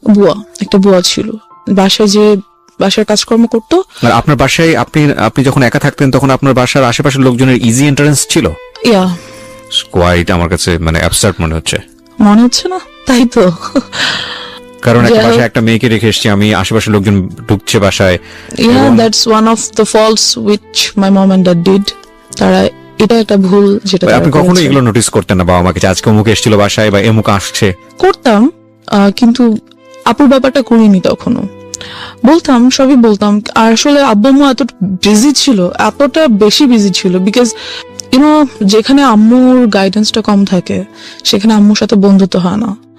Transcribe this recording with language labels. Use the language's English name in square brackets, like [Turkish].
[Bangla] বুয়া, একটা বুয়া ছিল বাসায়, যে বাসার কাজকর্ম করতো। আর আপনার বাসায় আপনি যখন একা থাকতেন তখন আপনার বাসার আশেপাশের লোকজনের ইজি এন্ট্রান্স ছিল? ইয়া, কোয়াইট আমার কাছে মানে অ্যাবসার্ড মনে হচ্ছে। মনে হচ্ছে না? তাই তো। কারণ একটা যাই হোক। বাসায় একটা মেয়েকে রেখে এসেছি আমি, আশেপাশের লোকজন ঢুকছে বাসায়। [English] Yeah, that's one of the faults which my mom and dad did. [Bangla] তারা, এটা একটা ভুল যেটা তারা আপনি কখনো করেছে। এগুলো নোটিস করতেন না বাবা মাকে যে আজকে অমুক এসেছিল বাসায় বা এমুক আসছে? করতাম, কিন্তু আপুর ব্যাপারটা করিনি তখনো। বলতাম, সবই বলতাম। আর আসলে আব্বু আম্মু এত বিজি ছিল, এতটা বেশি বিজি ছিল, [English] because you know [Bangla] যেখানে আম্মুর গাইডেন্সটা কম থাকে সেখানে আম্মুর সাথে বন্ধুত্ব হয় না।